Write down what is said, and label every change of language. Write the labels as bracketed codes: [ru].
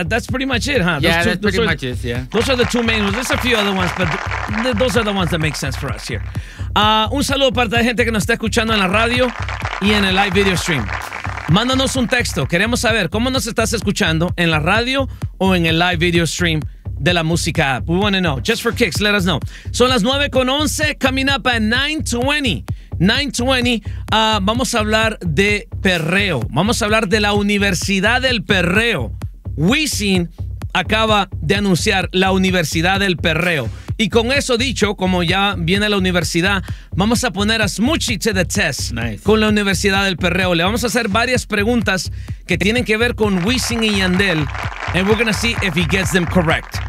[en] That's pretty much it, huh? Yeah, that's pretty much it. Those are the two main ones. There's a few other ones, but those are the ones that make sense for us here. [es] Un saludo para la gente que nos está escuchando en la radio y en el live video stream. Mándanos un texto. Queremos saber cómo nos estás escuchando en la radio o en el live video stream de la música app. [en] We want to know. Just for kicks, let us know. [es] Son las 9:11. [en] Coming up at 9:20. [es] Vamos a hablar de perreo. Vamos a hablar de la Universidad del Perreo. Wisin acaba de anunciar la Universidad del Perreo. Y con eso dicho, como ya viene la universidad, vamos a poner a Smoochie [en] to the test. Nice. [es] Con la Universidad del Perreo. Le vamos a hacer varias preguntas que tienen que ver con Wisin y Yandel. [en] And we're going to see if he gets them correct.